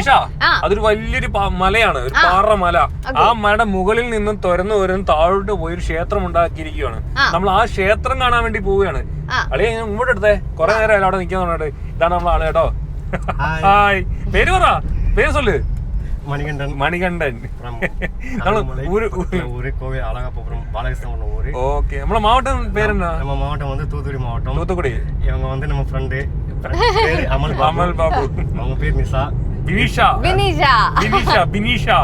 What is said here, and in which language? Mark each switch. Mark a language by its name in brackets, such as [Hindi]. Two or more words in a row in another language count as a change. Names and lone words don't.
[Malayalam] അതൊരു വലിയൊരു മലയാണ്, ഒരു പാറമല. ആ മലയുടെ മുകളിൽ നിന്നും തുറന്നു വരുന്ന താഴോട്ട് പോയി ഒരു ക്ഷേത്രം ഉണ്ടാക്കിയിരിക്കുകയാണ്. നമ്മൾ ആ ക്ഷേത്രം കാണാൻ വേണ്ടി പോവുകയാണ്. അളിയെ ഇങ്ങോട്ട് എടുത്തേ. കുറെ നേരം അവിടെ നിൽക്കാൻ പറഞ്ഞിട്ട്. ഇതാണ് നമ്മളാണ് കേട്ടോ. ഹായ്, പേര് പറ, പേര് சொல்லு. [Tamil] மணிகண்டன். கோவில் அழகாபுரம் பாலகிருஷ்ணன் ஊரு. ஓகே, நம்ம மாவட்டம் பேர் என்ன? நம்ம மாவட்டம் வந்து தூத்துக்குடி மாவட்டம். தூத்துக்குடி. இவங்க வந்து நம்ம ஃப்ரெண்டு பேரு அமல் பாபு. அவங்க பேர் பினிஷா.